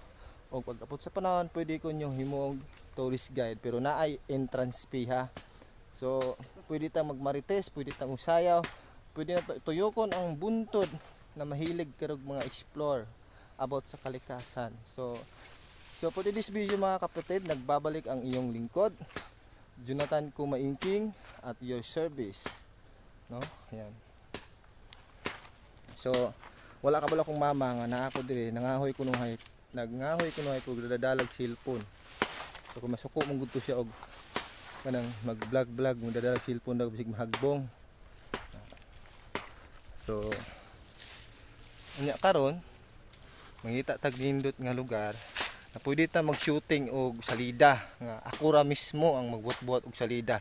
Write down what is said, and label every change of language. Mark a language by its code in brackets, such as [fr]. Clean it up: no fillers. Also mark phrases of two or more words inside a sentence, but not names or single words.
[ceb] O pag-abot sa panahon, pwede ko nyo himog [en] tourist guide [ceb] pero naay [en] entrance fee [ceb] ha. So pwede tang magmarites, pwede tang usayaw, pwede na tuyokon ang buntod na mahilig karog mga [en] explore about [ceb] sa kalikasan. So [en] for this video [ceb] mga kapatid, [tl] nagbabalik ang iyong lingkod, [ceb] Jonathan Kumaingking [en] at your service, [ceb] no? Ayan. So wala ka bala kong mama nga na ako dire nangahoy ko nung nagngahoy ko na ko dadalag cellphone. So kung masuko mong gudto siya og kanang mag-vlog mo dadalag cellphone daw bisig mahagbong. So unya karon mangita tag nindot nga lugar na pwede ta mag-shooting og salida nga ako ra mismo ang magbuot-buot og salida.